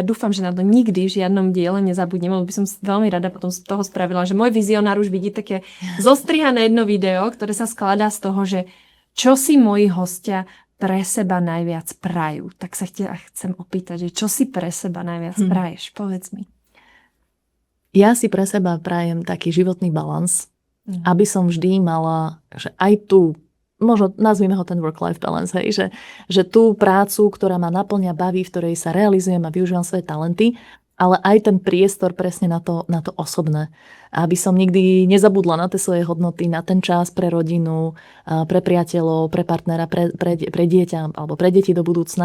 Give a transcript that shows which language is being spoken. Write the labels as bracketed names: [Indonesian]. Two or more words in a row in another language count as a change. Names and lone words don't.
[Slovak] Dúfam, že na to nikdy v žiadnom diele nezabudnem, lebo by som veľmi rada potom z toho spravila, že môj vizionár už vidí také zostrihané jedno video, ktoré sa skladá z toho, že čo si moji hostia pre seba najviac prajú. Tak sa chcem opýtať, že čo si pre seba najviac praješ? Povedz mi. Ja si pre seba prajem taký životný balans, aby som vždy mala, že aj tu, možno nazvime ho ten [English] work-life balance, [Slovak] hej, že tú prácu, ktorá ma naplňa, baví, v ktorej sa realizujem a využívam svoje talenty, ale aj ten priestor presne na to osobné. Aby som nikdy nezabudla na tie svoje hodnoty, na ten čas pre rodinu, pre priateľov, pre partnera, pre dieťa alebo pre deti do budúcna.